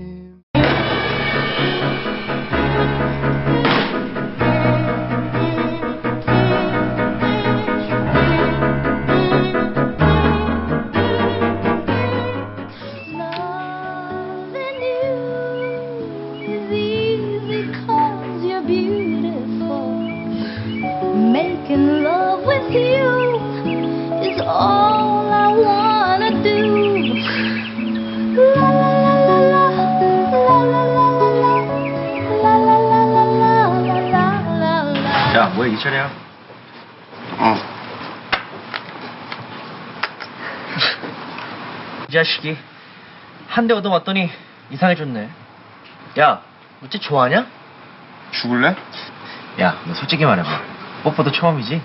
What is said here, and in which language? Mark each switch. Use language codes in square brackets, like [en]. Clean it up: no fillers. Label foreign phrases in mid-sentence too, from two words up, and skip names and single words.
[en] Loving you is easy 'cause you're beautiful. Making love with you is all I wanna do. La la la la la, la la la la la, la la la la la la la. [ko] 야, 뭐야 이철이야? 이 자식이 한 대 얻어맞더니 이상해졌네. 야, 어째 좋아하냐? 죽을래? 야, 너 솔직히 말해봐. 뽀뽀도 처음이지?